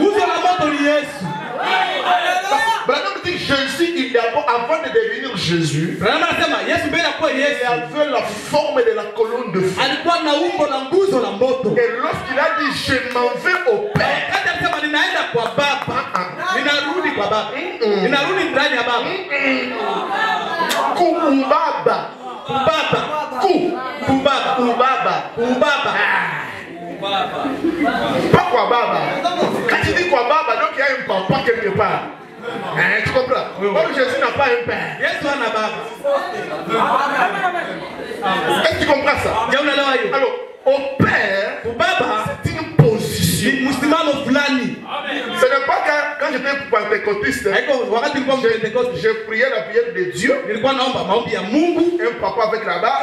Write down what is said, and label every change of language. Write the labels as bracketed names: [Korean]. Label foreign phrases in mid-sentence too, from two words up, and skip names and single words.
[French] Branham dit Jésus, avant de devenir Jésus, il avait la forme de la colonne de feu. Et lorsqu'il a dit je m'en vais au Père, [Swahili] kwa baba. Inarudi ndani ya baba. Kubaba. Kubaba. Kubaba. Kubaba. Kubaba. [French] Pas quoi baba. Quand tu dis quoi baba, donc il y a un papa quelque part. Tu comprends? Comme Jésus n'a pas un père. [Swahili] Yesu ana baba. [French] Est-ce que tu comprends ça? Alors, au père, c'est une position. Ce n'est pas quand j'étais pentecôtiste, je priais la prière de Dieu. Un papa avec la barbe.